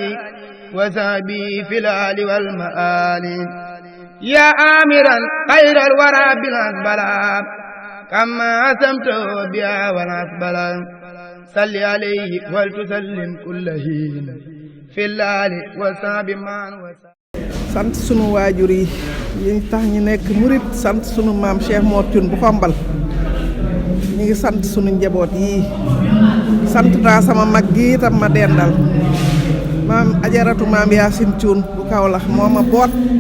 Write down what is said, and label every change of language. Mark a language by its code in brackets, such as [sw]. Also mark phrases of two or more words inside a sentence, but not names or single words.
[ar] وسابي في الآل والمآل يا آمرا خير الورى بالأسبلا كما أسمته بها والأسبلا صل عليه ولتسلم كل حين في الآل وساب معا [wo] sant sunu waajur yi tax ñu nekk murit sant sunu maam Cheikh Mor Thioune bu Xombal ñu ngi sant sunu njaboot yi sant naa sama mag gi itam ma dendal maam ajaratu maam Yaasin Thioune bu Kaolack moo ma boot